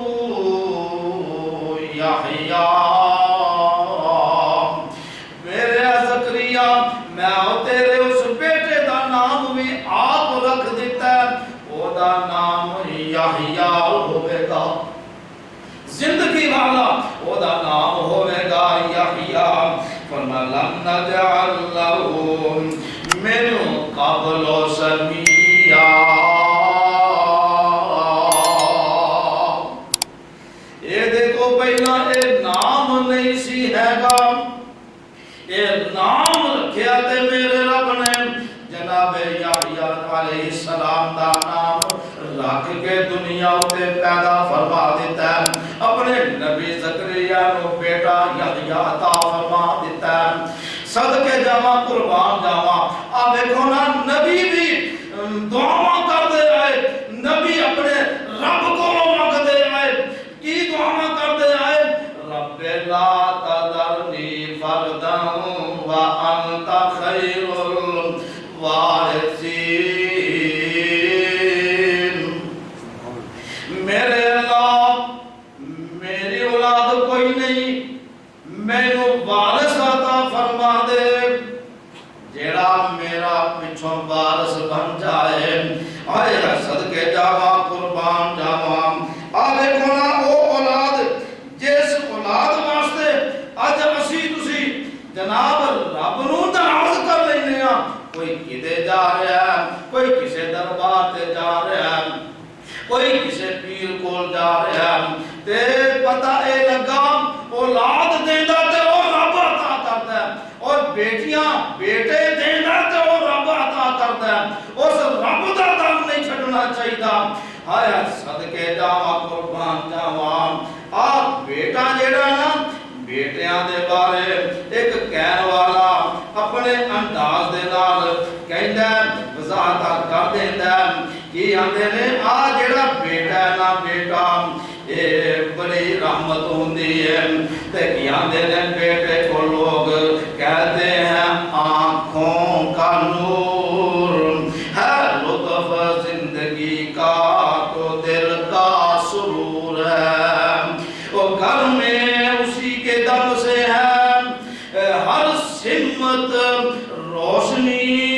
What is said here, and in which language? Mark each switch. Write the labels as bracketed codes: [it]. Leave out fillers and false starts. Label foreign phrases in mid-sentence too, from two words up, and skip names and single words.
[pa] یحییٰ میرے زکریا میں تیرے اس بیٹے دا نام بھی آپ رکھ دیتا ہے وہ دا نام یحییٰ ہوئے گا زندگی [ar] نجعل له من قبل سميا [pa] یہ دیکھو پہلا اے نام نہیں سی ہے گا اے نام رکھیا تے میرے رب نے جناب یحییٰ علیہ السلام دا نام رکھ کے دنیا اتے پیدا فرما دیتا ہے اپنے نبی زکریا نو بیٹا یحییٰ عطا فرما دیتا ہے صدقے جاواں قربان جاواں آ دیکھو نا نبی بھی دعا کر دے آئے نبی اپنے رب کو مانگ دے آئے کی دعا کر دے آئے [ar] رب لا تذرنی فردا وانت خیر الوارثین [pa] میرے اللہ میری اولاد کوئی نہیں مینوں وارث عطا فرما دے جیڑا میرا پچھوں وارث بن جائے آئے صدقے جاواں قربان جاواں آ دیکھو نا او اولاد جس اولاد واسطے اج اسی تسی جناب رب نو ناراض کر لینے ہاں کوئی کدے جا رہا ہے کوئی کسے دربار تے جا رہا ہے کوئی کسے پیر کول جا رہا ہے تے پتہ اے لگا اولاد دیندا تے او رب عطا کردا ہے اور بیٹیاں بیٹے دیندا تے او رب عطا کردا ہے اس رب دا دم نہیں چھڈنا چاہیدا ہائے صدقے جاواں قربان جاواں آ بیٹا جیڑا نا بیٹیاں دے بارے ایک کہن والا اپنے انداز دے نال کہندا وضاحت کر دیندا کہ آندے نے آ جیڑا بیٹا ہے نا بیٹا اے بڑی رحمت ہوندی ہے تے کہ آندے نے [ur] بیٹے کو لوگ کہتے ہیں آنکھوں کا نور ہے لطف زندگی کا تو دل کا سرور ہے وہ گھر میں اسی کے دم سے ہے ہر سمت روشنی